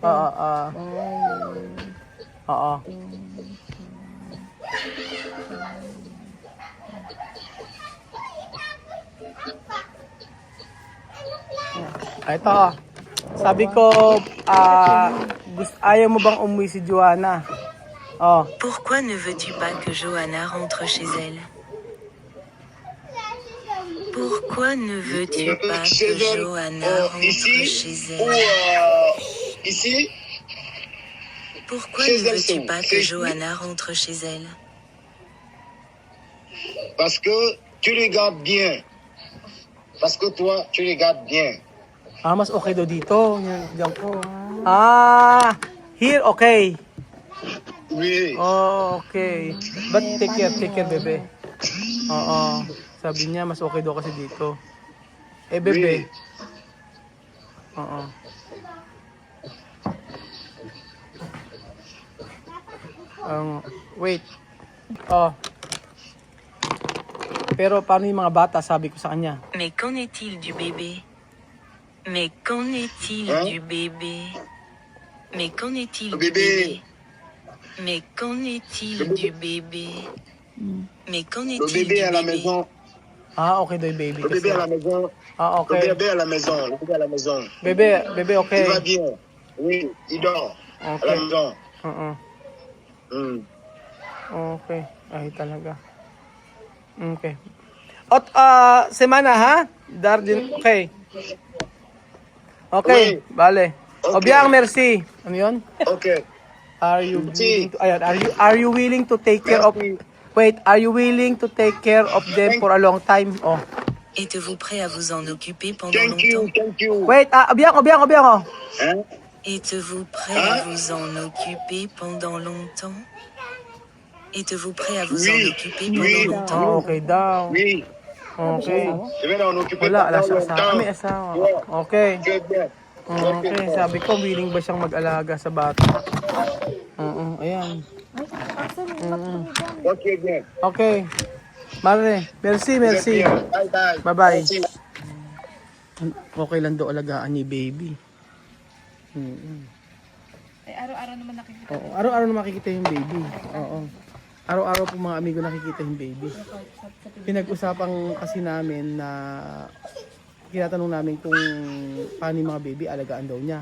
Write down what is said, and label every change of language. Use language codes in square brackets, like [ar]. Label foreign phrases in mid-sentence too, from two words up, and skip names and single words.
[tl] Oo. Ito. Sabi ko, ayaw mo bang umuwi si Joanna? Oh. [fr] Pourquoi ne veux-tu pas que Johanna rentre chez elle? Pourquoi ne veux-tu pas que Chez elle, Johanna rentre ici chez ou elle? ici? Pourquoi chez ne elle, veux-tu c'est où? pas C'est que ici? Johanna rentre chez elle? Parce que tu les gardes bien. Parce que toi, tu les gardes bien. [tl] Mas okay daw dito. Diyan ko. [en] Here, okay. [fr] Oui. [en] Oh, okay. But take care, [tl] bebe. Oo. Sabi niya, mas okay daw kasi dito. Bebe. [fr] Oui. [tl] Oo. Wait. Oh. Pero paano yung mga bata, sabi ko sa kanya? [fr] Mais qu'en est-il du bébé? Mais qu'en est-il Hein? du bébé? Mais qu'en est-il Le du bébé. bébé? Mais qu'en est-il Le bébé. du bébé? Mais qu'en Le est-il bébé du à la bébé? maison. [tl] Okay daw yung baby [fr] Le [tl] kasi. [fr] bébé à la maison. Le [en] Okay. [fr] bébé à la maison. Le bébé à la maison. [en] Bebe, okay. [fr] Il va bien. Oui, il dort. À la [en] Okay. [fr] maison. [tl] Oo. Okay. Ay, talaga. Okay. At, semana, ha? [en] Dardin, okay. Okay, [fr] Oui. [tl] bale. [en] Okay. [fr] Obiang, merci. [tl] Ano yun? [en] Ok. Are you willing [es] Si. [en] to, ayan, are you willing to take care of, [fr] Merci. [en] wait, are you willing to take care of them for a long time? Oh. [fr] Êtes-vous prêt à vous en occuper pendant [en] Thank you. [fr] longtemps? [en] Thank you. Wait, Obiang, oh. [fr] Hein? Êtes-vous prêt à vous en occuper pendant longtemps? Êtes-vous prêt à vous en Oui. occuper Oui. pendant longtemps? [tl] Okay daw. [fr] Oui. [en] Okay. [fr] Je vais en occuper [tl] Wala, [fr] pendant [tl] alas asawa. [fr] longtemps. [tl] May asawa. [fr] Ouais. [en] Okay. [fr] Très bien. [tl] Okay, sabi ko, willing ba siyang mag-alaga sa bata? Oo, ayan. [fr] Ok, bien. Okay. Mare, merci. Vous êtes bien. Bye bye. [en] Bye-bye. [fr] Merci. [tl] Okay lang daw alagaan ni baby. Ay, araw-araw naman nakikita. Oo, araw-araw na makikita yung baby. Oo. Araw-araw po mga amigo nakikita yung baby. Pinag-usapan kasi namin na tinatanong namin kung paano yung mga baby, alagaan daw niya.